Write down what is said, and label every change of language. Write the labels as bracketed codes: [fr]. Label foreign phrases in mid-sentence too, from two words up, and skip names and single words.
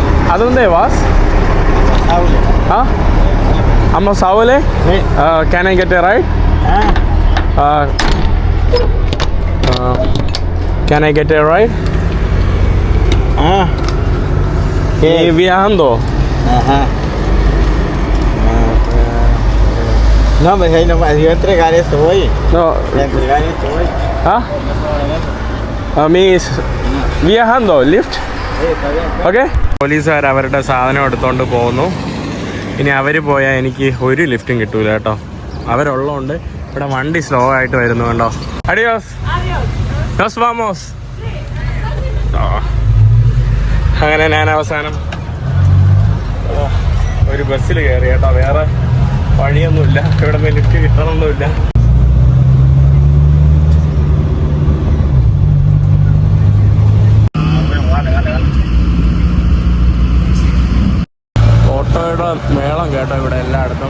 [es] ¿A dónde vas? Saule. [en] Huh? I'm a Saule. [es] Sí. [en] Can I get a ride? Ah, Can I get a ride? ah. [es] Y viajando. Ajá. No, pues ahí nomás, yo entregar esto hoy. No. Entregar esto hoy. [en] Huh? Means viajando. Lift. [es] Sí, está bien. [ml] ഓക്കെ. പോലീസുകാർ അവരുടെ സാധനം എടുത്തോണ്ട് പോകുന്നു. ഇനി അവർ പോയാൽ എനിക്ക് ഒരു ലിഫ്റ്റും കിട്ടൂല കേട്ടോ. അവരുള്ളതുകൊണ്ട് ഇവിടെ വണ്ടി സ്ലോ ആയിട്ട് വരുന്നു കണ്ടോ. അഡിയോസ്. [es] Nos vamos. [ml] അങ്ങനെ ഞാൻ അവസാനം ഒരു ബസ്സിൽ കയറി കേട്ടോ. വേറെ വഴിയൊന്നുമില്ല, ഇവിടെ നിന്ന് ലിഫ്റ്റ് കിട്ടണമൊന്നുമില്ല. ഓട്ടോയുടെ മേളം കേട്ടോ ഇവിടെ എല്ലായിടത്തും.